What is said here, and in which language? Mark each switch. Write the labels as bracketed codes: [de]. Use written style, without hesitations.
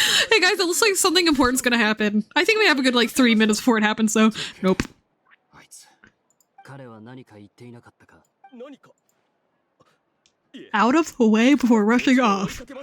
[en] Hey guys, it looks like something important's gonna happen. I think we have a good like 3 minutes before it happens, though. Nope. [ja] あいつ。彼は何か言っていなかったか。何か [en] Out of the way before rushing off.